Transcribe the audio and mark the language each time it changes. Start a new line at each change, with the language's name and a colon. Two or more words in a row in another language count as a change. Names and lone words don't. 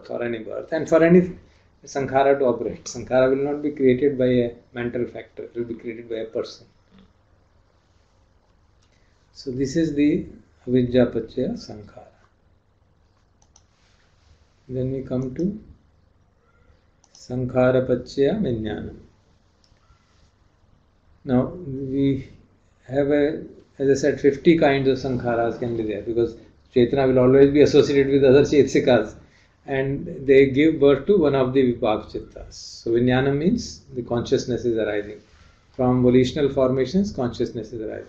English: For any birth and for any sankhara to operate. Sankhara will not be created by a mental factor, it will be created by a person. So this is the
Pali: avidya pachya sankhara.
English: Then we come to
Pali: sankhara pachya vijnanam.
English: Now we have as I said, 50 kinds of sankharas can be there because Chetana will always be associated with other Chetasikas and they give birth to one of the
Pali: Vibhag Chittas.
English: So Vijnanam means the consciousness is arising. From volitional formations, consciousness is arising.